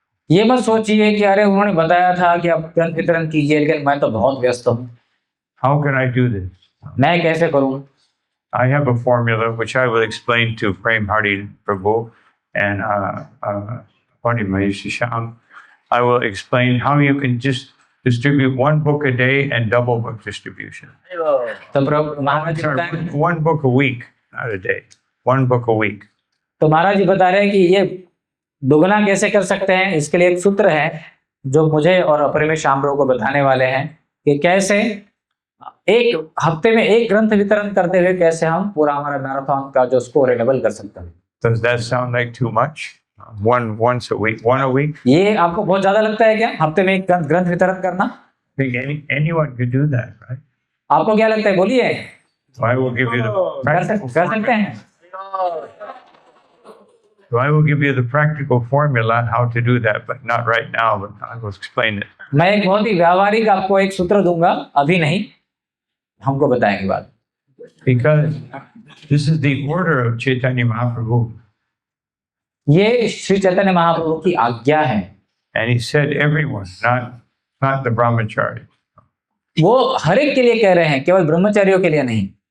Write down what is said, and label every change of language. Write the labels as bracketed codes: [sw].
[hi] ये मत सोचिए कि अरे उन्होंने बताया था कि आप ग्रंथ वितरण कीजिए लेकिन मैं तो बहुत व्यस्त हूँ। [en] How can I do this? [hi] मैं कैसे करूँ? [en] I have a formula which I will explain to Prem Hardi Prabhu and Pandi Mahesh Sham. I will explain how you can just distribute one book a day and double book distribution. [hi] तो महाराज जी बताएं, [en] One book a week, not a day. One book a week. [hi] तो महाराज जी बता रहे हैं कि ये दुगना कैसे कर सकते हैं। इसके लिए एक सूत्र है जो मुझे और अपरिमेश श्याम प्रभु को बताने वाले हैं कि कैसे एक हफ्ते में एक ग्रंथ वितरण करते हुए कैसे हम पूरा हमारा मैराथन का जो स्कोर है डबल कर सकते हैं। [en] Does that sound like too much? Once a week, one a week? [hi] ये आपको बहुत ज्यादा लगता है क्या, हफ्ते में एक ग्रंथ वितरण करना? [en] I think anyone could do that, right? [hi] आपको क्या लगता है, बोलिए। [en] So I will give you the [hi] कर सकते हैं। [en] So I will give you the practical formula on how to do that, but not right now, but I will explain it. [hi] मैं एक बहुत ही व्यावहारिक आपको एक सूत्र दूंगा, अभी नहीं, हमको बताएंगे बाद। [en] Because this is the order of Chaitanya Mahaprabhu. [hi] ये श्री चैतन्य महाप्रभु की आज्ञा है। [en] And he said everyone, not the brahmachari. [hi] वो हर एक के लिए कह रहे हैं, केवल ब्रह्मचारियों के लिए नहीं।